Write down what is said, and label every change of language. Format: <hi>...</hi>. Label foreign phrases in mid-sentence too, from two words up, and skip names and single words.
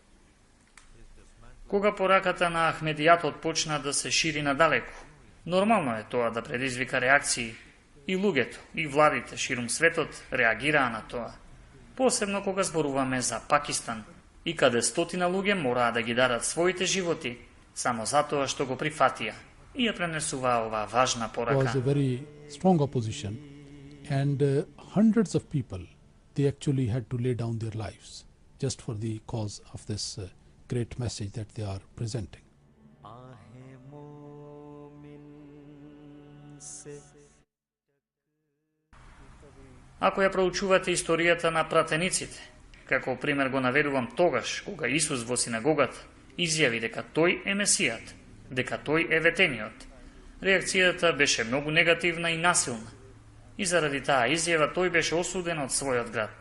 <mk>Кога пораката на Ахмедијатот почна да се шири надалеку, нормално е тоа да предизвика реакции. И луѓето, и владите ширум светот реагираа на тоа. Посебно кога зборуваме за Пакистан, и каде стотина луѓе мораа да ги дарат своите животи, само затоа што го прифатија и ја пренесуваа оваа важна порака.</mk> <en>Was a very strong opposition, and hundreds of people, they actually had to lay down their lives just for the cause of this great message that they are presenting.</en> <mk>Ако ја проучувате историјата на пратениците, како пример го наведувам тогаш, кога Исус во синагогата изјави дека тој е Месијат, дека тој е ветениот, реакцијата беше многу негативна и насилна, и заради таа изјава тој беше осуден од својот град.</mk>